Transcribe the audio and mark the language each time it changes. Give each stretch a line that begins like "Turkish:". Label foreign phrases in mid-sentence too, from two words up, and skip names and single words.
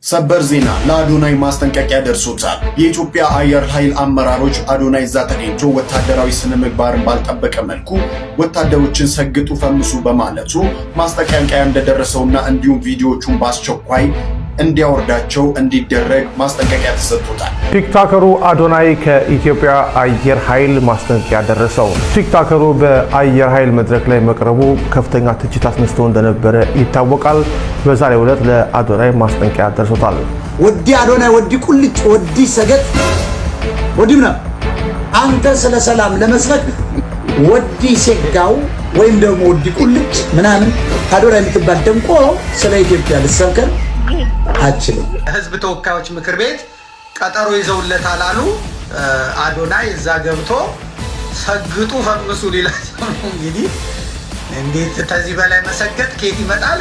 Amharic: ሰበር ዜና ለአዶናይ ማስጠንቀቂያ ደርሶታል። የኢትዮጵያ አየር ኃይል አመራሮች አዶናይ እዛ ተገኝቶ ወታደራዊ ስነ ምግባርን ባልጠበቀ መልኩ ወታደሮችን
Tigrinya: ሰግጡ ፈምሱ
Amharic: በማለቱ ማስጠንቀቂያ እንደደረሰውና እንዲሁም ቪዲዮዎቹን በአስቸኳይ እንዲያወርዳቸው እንዲደረግ ማስጠንቀቂያ ተሰጥቶታል። ቲክቶከሩ አዶናይ ከኢትዮጵያ አየር ኃይል ማስጠንቀቂያ ደረሰው። ቲክቶከሩ በአየር ኃይል መድረክ ላይ መቅረቡ ከፍተኛ ትችት አስነስቶ እንደነበረ ይታወቃል። በዛሬው ዕለት ለአዶናይ ማስጠንቀቂያ ደርሶታል። ወዲ አዶናይ ወዲ ቁልጭ ወዲ ሰገጥ ወዲምና አንተ ስለ ሰላም ለመስበክ ወዲ ሴጋው ወይም ደግሞ ወዲ ቁልጭ ምናምን አዶናይ የምትባል ደንቆ ስለ ኢትዮጵያ ልሰብከን አችልም። ህዝብ ተወካዮች ምክር ቤት ቀጠሮ ይዘውለታል አሉ። አዶናይ እዛ ገብቶ
Tigrinya: ሰግጡ ፈምሱ
Amharic: ሊላል። እንግዲህ እንዴት ከዚህ በላይ መሰገጥ ከየት ይመጣል?